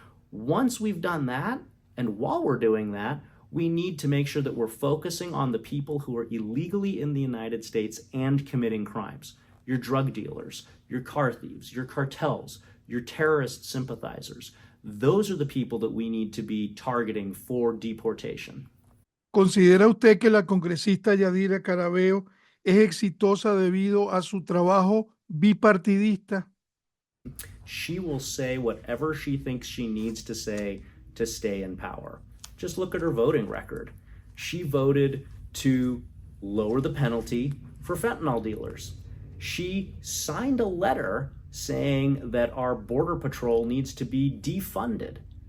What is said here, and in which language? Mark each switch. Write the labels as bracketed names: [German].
[English] Once we've done that, and while we're doing that, we need to make sure that we're focusing on the people who are illegally in the United States and committing crimes. Your drug dealers, your car thieves, your cartels, your terrorist sympathizers. Those are the people that we need to be targeting for deportation. [Spanish] ¿Considera usted que la congresista Yadira Carabeo es exitosa debido a su trabajo bipartidista? [English] She will say whatever she thinks she needs to say to stay in power. Just look at her voting record. She voted to lower the penalty for fentanyl dealers. She signed a letter saying that our border patrol needs to be defunded.